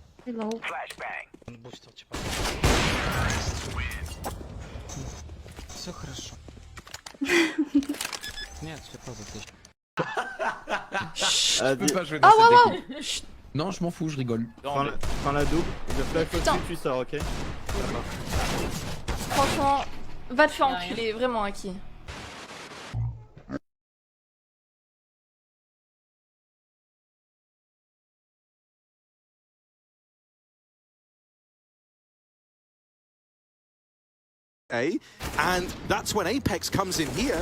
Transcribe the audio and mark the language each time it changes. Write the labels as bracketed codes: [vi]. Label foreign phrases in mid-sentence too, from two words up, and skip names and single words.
[ru] Ты лоу. Он бустил, типа. Все хорошо. Нет, все просто отлично. [fr] Je peux pas jouer Oh dans cette wow wow. équipe. Non, je m'en fous, je rigole. Prends la double, le flash Putain. au-dessus, tu sors, ok? Franchement, va te faire enculer, vraiment, Aki. [en] And that's when Apex comes in here.